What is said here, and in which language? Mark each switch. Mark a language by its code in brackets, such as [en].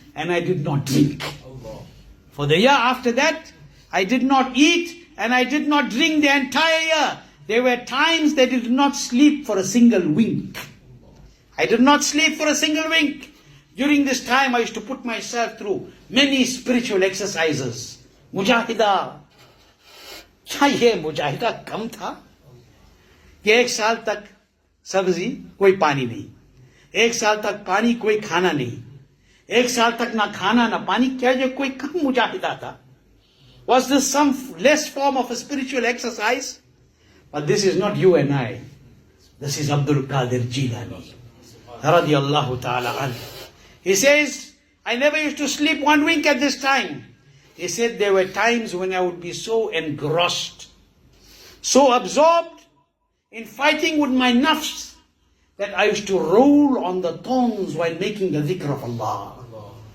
[en] and I did not drink. For the year after that, I did not eat and I did not drink the entire year. There were times that I did not sleep for a single wink. I did not sleep for a single wink. During this time, I used to put myself through many spiritual exercises. [hi] Mujahida. क्या ये मुजाहिदा कम था कि 1 साल तक सब्जी कोई पानी नहीं, 1 साल तक पानी कोई खाना नहीं, 1 साल तक ना खाना ना पानी, क्या ये कोई कम मुजाहिदा था? [en] Was this some less form of a spiritual exercise? But this is not you and I. This is Al-Qaadiri Jilani radiyallahu ta'ala anhu. He says, I never used to sleep one wink at this time. He said there were times when I would be so engrossed, so absorbed in fighting with my nafs, that I used to roll on the thorns while making the dhikr of Allah.